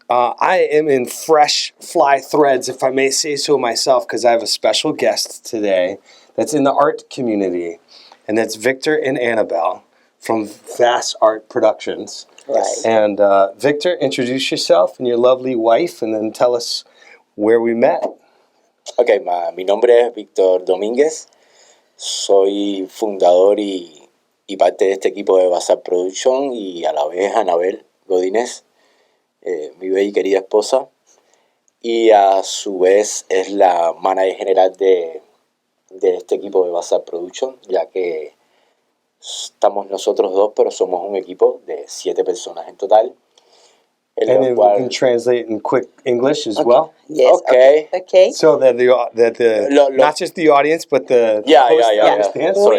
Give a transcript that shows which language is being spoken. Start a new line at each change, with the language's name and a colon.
English: I am in fresh fly threads, if I may say so myself, because I have a special guest today that's in the art community, and that's Victor and Anabel from VAS Art Productions. Right. And Victor, introduce yourself and your lovely wife, and then tell us where we met.
Spanish: Ok, mi nombre es Victor Dominguez. Soy fundador y parte de este equipo de VAS Art Productions y a la vez Anabel Godínez, mi bella y querida esposa. Y a su vez es la manager general de este equipo de VAS Art Productions, ya que estamos nosotros dos, pero somos un equipo de 7 personas en total.
English: And then we can translate in quick English as well. Yes. Okay. So that the not just the audience, but the host understands.